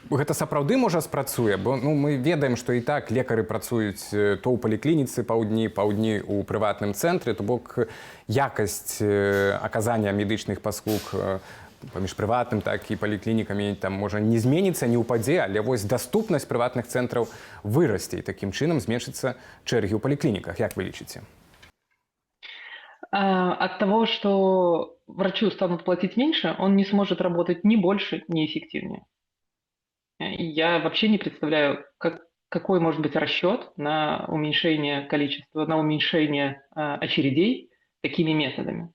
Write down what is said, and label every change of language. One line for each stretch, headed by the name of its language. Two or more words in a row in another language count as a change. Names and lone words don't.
Belarusian: Гэта сапраўды можа спрацуе, бо мы ведаем, што і так лекары працуюць то ў паліклініцы паўдні ў прыватным цэнтры, то бок якасць аказання медычных паслуг паміж прыватным, так і паліклінікамі там можа не зменіцца, не ўпадзе, але вось даступнасць прыватных цэнтраў вырасце і такім чынам зменшыцца чэргі ў паліклініках. Як вы лічыце?
Russian: От того, что врачу станут платить меньше, он не сможет работать ни больше, ни эффективнее. Я вообще не представляю, какой может быть расчет на уменьшение количества, на уменьшение очередей такими методами.